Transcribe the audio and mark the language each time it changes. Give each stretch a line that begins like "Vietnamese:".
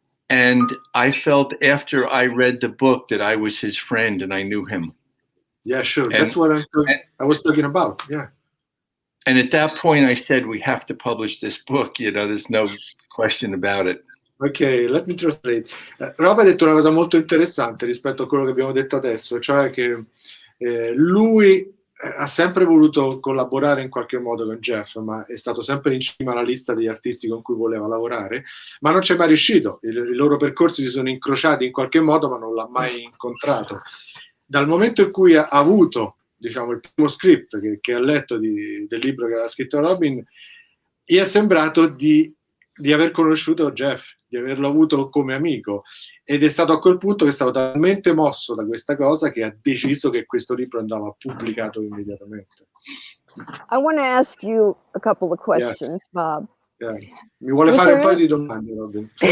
English: And I felt after I read the book that I was his friend and I knew him. Yeah, sure. That's what I was talking about. Yeah. And at that point I said, we have to publish this book. There's no question about it. Ok, let me translate.
Italian: Rob ha detto una cosa molto interessante rispetto a quello che abbiamo detto adesso, cioè che lui ha sempre voluto collaborare in qualche modo con Jeff, ma è stato sempre in cima alla lista degli artisti con cui voleva lavorare, ma non c'è mai riuscito. I loro percorsi si sono incrociati in qualche modo, ma non l'ha mai incontrato. Dal momento in cui ha avuto, diciamo, il primo script che ha letto del libro che aveva scritto Robyn, gli è sembrato di aver conosciuto Jeff, di averlo avuto come amico, ed è stato a quel punto che è stato talmente mosso da questa cosa che ha deciso che questo libro andava pubblicato immediatamente.
English: I want to ask you a couple of questions, yes. Bob. Yeah.
Italian: Mi vuole fare un paio di domande, Robyn.